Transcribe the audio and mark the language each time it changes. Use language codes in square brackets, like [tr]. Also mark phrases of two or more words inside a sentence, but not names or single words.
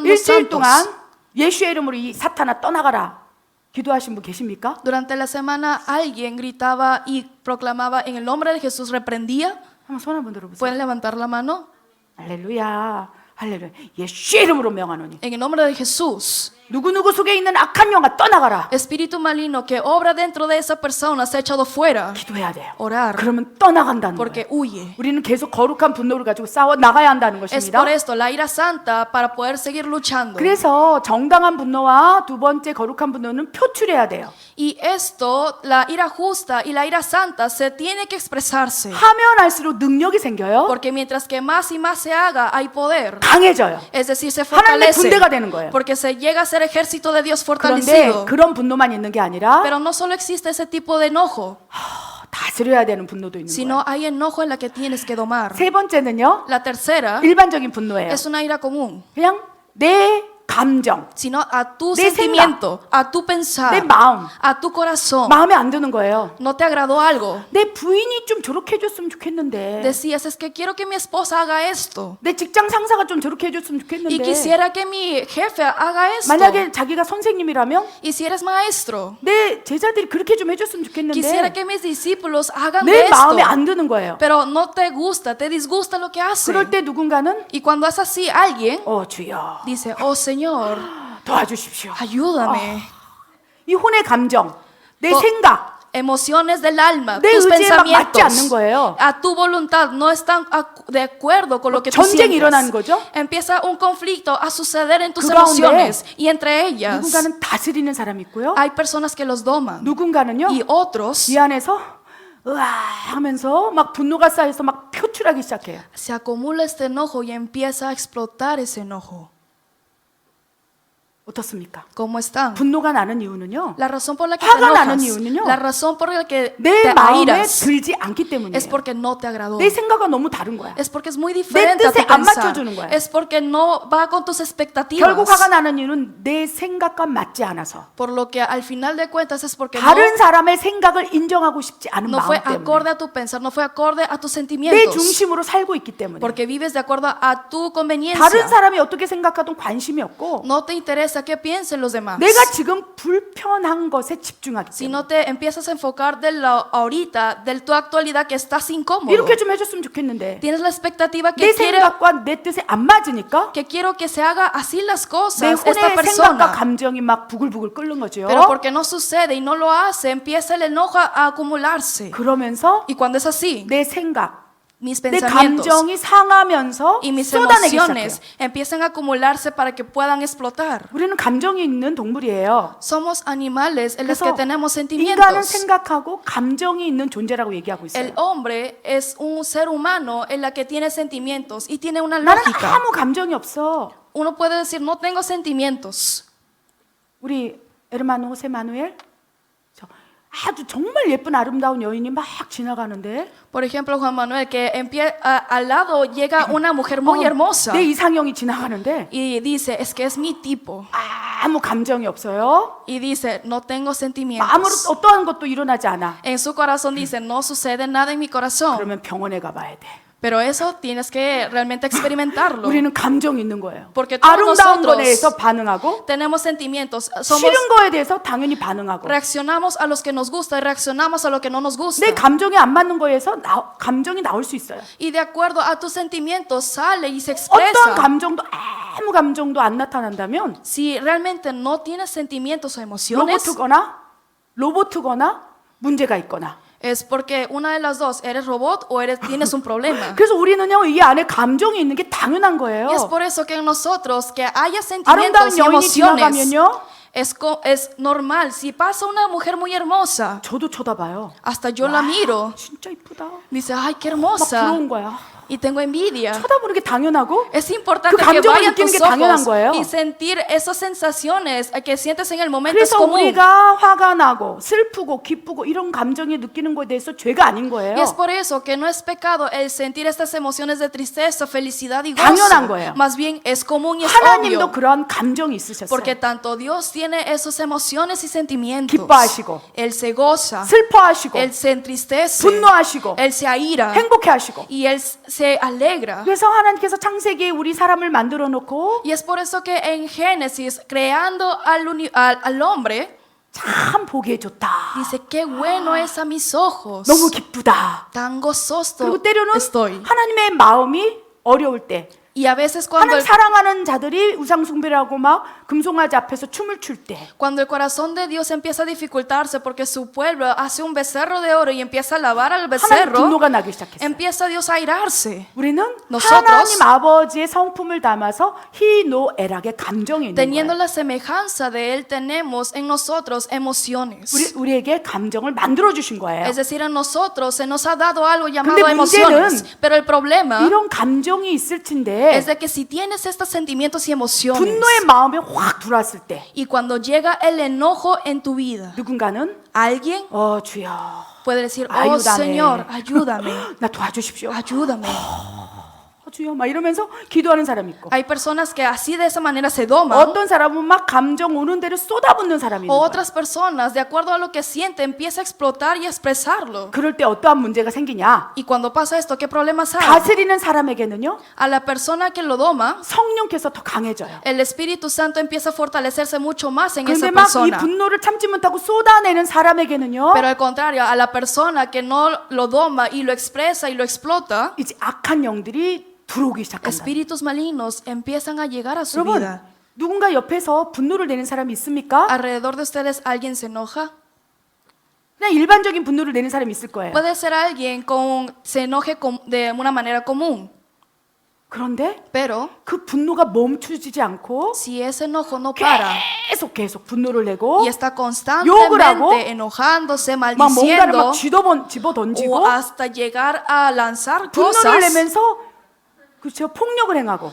[ko] 일주일 [es] santos. [ko] 동안 예수의 이름으로 이 사탄아 떠나가라 기도하신 분 계십니까? [es] Durante la semana alguien gritaba y proclamaba en el nombre de Jesús, reprendía. [ko] 한번 손 한번 들어보세요. [es] ¿Pueden levantar la mano? [ko] 할렐루야, 할렐루야. 예수의 이름으로 명하노니 [es] En el nombre de Jesús. [ko] 누구누구 속에 있는 악한 영아 떠나가라. [es] Espíritu maligno que obra dentro de esa persona se ha echado fuera. [ko] 기도해야 돼요. [es] Orar. [ko] 그러면 떠나간다는 [es] Porque [ko] 거예요. [es] huye. [ko] 우리는 계속 거룩한 분노를 가지고 싸워 나가야 한다는 [es] Es [ko] 것입니다. [es] por esto la ira santa para poder seguir luchando. [ko] 그래서 정당한 분노와 두 번째 거룩한 분노는 표출해야 돼요. [es] Y esto, la ira justa y la ira santa se tiene que expresarse. [ko] 하면 할수록 능력이 생겨요. [es] Porque mientras que más y más se haga, hay poder. [ko] 강해져요. [es] Es decir, se [ko] 하나님의 [es] fortalece. [ko] 군대가 되는 거예요. [es] Porque se llega a ser ejército de Dios [ko] 그런데 [es] fortalecido. [ko] 그런 분노만 있는 게 아니라 [es] Pero no solo existe ese tipo de enojo, [ko] 다스려야 되는 분노도 있는 거예요. [es] sino hay enojo en la que tienes que domar. [ko] 세 번째는요. [es] La tercera [ko] 일반적인 분노예요. [es] es una ira común, [ko] 그냥 내 감정, [es] sino a tu [ko] 내 [es] sentimiento, a tu [ko] 내 [es] pensar, [ko] 마음, [es] a tu corazón. [ko] 마음에 안 드는 거예요. [es] ¿No te agradó algo? [ko] 내 부인이 좀 저렇게 해줬으면 좋겠는데, [es] Decías, es que quiero que mi esposa haga esto. [ko] 내 직장 상사가 좀 저렇게 해줬으면 [es] Y [ko] 좋겠는데, [es] quisiera que mi jefe haga esto. [ko] 만약에 자기가 선생님이라면 [es] Y si eres maestro, [ko] 내 제자들이 그렇게 좀 해줬으면 [es] quisiera [ko] 좋겠는데 [es] que mis discípulos hagan [ko] 내 [es] esto. [ko] 마음에 안 드는 거예요. [es] Pero no te gusta, te disgusta lo que hacen. [ko] 그럴 때 누군가는 [es] Y cuando es así, alguien [ko] 주여 [es] dice, oh Señor, [ko] 도와주십시오. [es] ayúdame. [ko] 이 혼의 감정, 내 또- 생각, [es] Emociones del alma, [ko] 내 [es] tus [ko] 의지에 막 맞지 않는 [es] pensamientos, [ko] 거예요. [es] a tu voluntad no están de acuerdo con lo que tú [ko] 전쟁이 일어나는 [es] sientes. [ko] 거죠. [es] Empieza un conflicto a suceder en tus [ko] 그 가운데 [es] emociones y entre ellas [ko] 누군가는 다스리는 사람이 있고요. [es] hay personas que los doman [ko] 누군가는요. [es] y otros [ko] 이 안에서 으아 하면서 막 분노가 쌓여서 막 표출하기 시작해요. [es] se acumula este enojo y empieza a explotar ese enojo. [ko] 어떻습니까? [es] ¿Cómo están? [ko] 분노가 나는 이유는요. [es] La razón por la que [ko] 화가 [es] te [ko] 나는 [es] enojas, [ko] 이유는요. [es] la razón por la que [ko] 내 [es] te [ko] 마음에 [es] airas [ko] 들지 않기 때문이에요. [es] es porque no te agradó. [ko] 내 생각과 너무 다른 거야. [es] Es porque es muy diferente a [ko] 뜻에 [es] tu [ko] 안 [es] pensar. [ko] 맞춰주는 거야. [es] Es porque no va con tus [ko] 결국 [es] expectativas. [ko] 화가 나는 이유는 내 생각과 맞지 않아서 [es] Por lo que al final de cuentas es porque [ko] 다른 사람의 생각을 인정하고 싶지 않은 [es] no fue [ko] 마음 때문에 [es] acorde a tu pensar, no fue acorde a tus [ko] 내 [es] sentimientos. [ko] 중심으로 살고 있기 때문에 [es] Porque vives de acuerdo a tu conveniencia. [ko] 다른 사람이 어떻게 생각하든 관심이 없고 [es] No te interesa qué piensen los demás. [ko] 내가 지금 불편한 것에 집중하기 [es] Si [ko] 때문에 [es] no te empiezas a enfocar de la ahorita, de tu actualidad que estás incómodo. [ko] 이렇게 좀 해줬으면 좋겠는데 [es] Tienes la expectativa [ko] 내 [es] que quiere [ko] 생각과 내 뜻에 안 맞으니까 [es] que quiero que se haga así las [ko] 내 [es] cosas [ko] 혼의 [es] esta [ko] 생각과 [es] persona. [ko] 감정이 막 부글부글 끓는 거죠. [es] Pero porque no sucede y no lo hace, empieza el enojo a acumularse. [ko] 그러면서 [es] Y cuando es así, [ko] 내 생각, [es] mis [ko] 내 [es] pensamientos [ko] 감정이 상하면서 [es] y mis [ko] 쏟아내기 [es] emociones [ko] 시작해요. [es] empiezan a acumularse para que puedan explotar. [ko] 우리는 감정이 있는 동물이에요. [es] Somos animales en los [ko] 그래서 [es] que tenemos [ko] 인간은 [es] sentimientos. [ko] 생각하고 감정이 있는 존재라고 얘기하고 [es] El [ko] 있어요. [es] hombre es un ser humano en la que tiene sentimientos y tiene una [ko] 나는 [es] lógica. [ko] 아무 감정이 없어. [es] Uno puede decir, no tengo sentimientos. [ko] 우리 에르마노 호세 마누엘 아주 정말 예쁜 아름다운 여인이 막 지나가는데 [es] Por ejemplo, Juan Manuel, que al lado llega una mujer muy hermosa [ko] 내 이상형이 지나가는데 [es] y dice, es que es mi tipo. [ko] 아무 감정이 없어요. [es] Y dice, no tengo [ko] 아무 [es] sentimientos. [ko] 어떠한 것도 일어나지 않아. [es] En su corazón dice, no sucede nada en mi corazón. [ko] 그러면 병원에 가봐야 돼. [es] Pero eso tienes que realmente experimentarlo. [ko] 우리는 감정이 있는 거예요. [es] Porque todos [ko] 아름다운 거에 [es] nosotros [ko] 대해서 반응하고 [es] tenemos sentimientos. Somos, [ko] 싫은 거에 대해서 당연히 반응하고 [es] reaccionamos a los que nos gusta y reaccionamos a lo que no nos gusta. [ko] 내 감정이 안 맞는 거에서 감정이 나올 수 있어요. [es] Y de acuerdo a tus sentimientos sale y se [ko] 어떤 [es] expresa. [ko] 감정도 아무 감정도 안 나타난다면 [es] Si realmente no tienes sentimientos o emociones, [ko] 로봇이거나 문제가 있거나. [es] es porque una de las dos, eres robot o tienes un problema. [ko] 그래서 우리는요 이 안에 감정이 있는 게 당연한 거예요. [es] Y es por eso que en nosotros que haya sentimientos [ko] 아름다운 [es] y [ko] 여인이 [es] emociones [ko] 지나가면요 [es] es normal. Si pasa una mujer muy hermosa, [ko] 저도 쳐다봐요. [es] hasta yo la miro, [ko] 진짜 이쁘다. [es] dice, ay, qué [ko] 막 [es] hermosa, [ko] 부러운 거야. [es] y tengo envidia. [ko] 쳐다보는 게 당연하고 [es] Es importante [ko] 그 [es] que [ko] 감정을 [es] vayan [ko] 느끼는 [es] tus [ko] 게 당연한 [es] ojos [ko] 거예요. [es] y sentir esas sensaciones que sientes en el momento es [ko] 그래서 [es] común. [ko] 우리가 화가 나고 슬프고 기쁘고 이런 감정이 느끼는 거에 대해서 죄가 아닌 거예요. [es] Y es por eso que no es pecado el sentir estas emociones de tristeza, felicidad y [ko] 당연한 [es] gozo. [ko] 거예요. [es] Más bien es común y es [ko] 하나님도 [es] obvio. [ko] 그러한 감정이 있으셨어요. [es] Porque tanto Dios tiene esas emociones y sentimientos. [ko] 기뻐하시고 [es] Él se goza, [ko] 슬퍼하시고 [es] Él se entristece, [ko] 분노하시고 [es] Él se aira [ko] 행복해하시고 [es] y Él se alegra. [ko] 그래서 하나님께서 창세기에 우리 사람을 만들어 놓고 [es] Y es por eso que en Génesis, creando al hombre, [ko] 참 보기에 좋다. [es] dice, qué bueno es a mis ojos. [ko] 너무 기쁘다. [es] Tan gozoso [ko] 그리고 때로는 [es] estoy. [ko] 하나님의 마음이 어려울 때 [es] Y a veces cuando [ko] 하나님 사랑하는 자들이 우상 숭배를 하고 막 금송아지 앞에서 춤을 출 때 [es] Cuando el corazón de Dios empieza a dificultarse porque su pueblo hace un becerro de oro y empieza a alabar al [ko] 하나님 [es] becerro, [ko] 분노가 나기 시작했어요. [es] empieza Dios a airarse. [ko] 우리는 [es] Nosotros, [ko] 하나님 아버지의 성품을 담아서 희노애락의 감정이 있는 [es] Teniendo [ko] 거예요. [es] la semejanza de Él, tenemos en nosotros emociones. [ko] 우리에게 감정을 만들어 주신 거예요. [es] Es decir, en nosotros se nos ha dado algo llamado [ko] 근데 [es] emociones. [ko] 문제는 [es] Pero el problema [ko] 이런 감정이 있을 텐데 [es] es de que si tienes estos sentimientos y emociones [ko] 분노의 마음이 확 들어왔을 때 [es] y cuando llega el enojo en tu vida, [ko] 누군가는 [es] alguien [ko] 주여 [es] puede decir, oh ayúdame. Señor, ayúdame, [ko] 나 도와주십시오. [es] ayúdame. [ko] 주여 막 이러면서 기도하는 사람이 있고 [es] Hay personas que así de esa manera se doman. [ko] 어떤 사람은 막 감정 오는 대로 쏟아붓는 사람이 있는 [es] O [ko] 거예요. [es] otras personas, de acuerdo a lo que siente, empieza a explotar y a expresarlo. [ko] 그럴 때 어떠한 문제가 생기냐? [es] Y cuando pasa esto, ¿qué problemas hay? [ko] 다스리는 사람에게는요 [es] A la persona que lo doma, [ko] 성령께서 더 강해져요. [es] el Espíritu Santo empieza a fortalecerse mucho más en esa [ko] 그런데 막 이 [es] persona. [ko] 분노를 참지 못하고 쏟아내는 사람에게는요 [es] Pero al contrario, a la persona que no lo doma y lo expresa y lo explota, [ko] 이제 악한 영들이 들어오기 시작한다. [es] espíritus malignos empiezan a llegar a su [ko] 여러분 [es] vida. [ko] 누군가 옆에서 분노를 내는 사람이 있습니까? [es] Alrededor de ustedes, ¿alguien se enoja? [ko] 그냥 일반적인 분노를 내는 사람이 있을 거예요. [es] Puede ser alguien se enoje de una manera común, [ko] 그런데 [es] pero [ko] 그 분노가 멈추지 않고 [es] si ese enojo no para [ko] 계속 분노를 내고 [es] y está [ko] 욕을 하고 [es] constantemente enojándose, [ko] 막 뭔가를 [es] maldiciendo [ko] 막 집어 던지고 [es] o hasta llegar a lanzar [ko] 분노를 [es] cosas, [ko] 내면서 그렇죠. 폭력을 행하고.